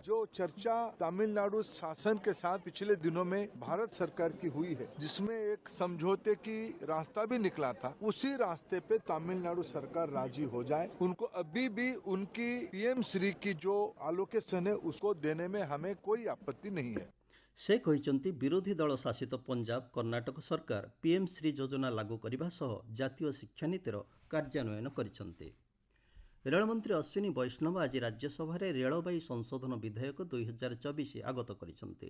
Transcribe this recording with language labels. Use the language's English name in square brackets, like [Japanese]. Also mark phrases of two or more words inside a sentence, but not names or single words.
[Hindi] जो चर्चा तमिलनाडु शासन के साथ पिछले दिनों में भारत सरकार की हुई है, जिसमें एक समझौते की रास्ता भी निकला था, उसी रास्ते पे तमिलनाडु सरकार राजी हो जाए। उनको अभी भी उनकी पीएम श्री की जो एलोकेशन है उसको देने में हमें कोई आपत्ति नहीं है। [Odia] ସେ କହିଛନ୍ତି ବିରୋଧୀ ଦଳ ଶାସିତ ପଞ୍ଜାବ କର୍ଣ୍ଣାଟକ ସରକାର ପିଏମ୍ ଶ୍ରୀ ଯୋଜନା ଲାଗୁ କରିବା ସହ ଜାତୀୟ ଶିକ୍ଷାନୀତିର କାର୍ଯ୍ୟାନ୍ୱୟନ କରିଛନ୍ତି। ରେଳମନ୍ତ୍ରୀ ଅଶ୍ୱିନୀ ବୈଷ୍ଣବ ଆଜି ରାଜ୍ୟସଭାରେ ରେଳବାଇ ସଂଶୋଧନ ବିଧେୟକ 2024 ଆଗତ କରିଛନ୍ତି।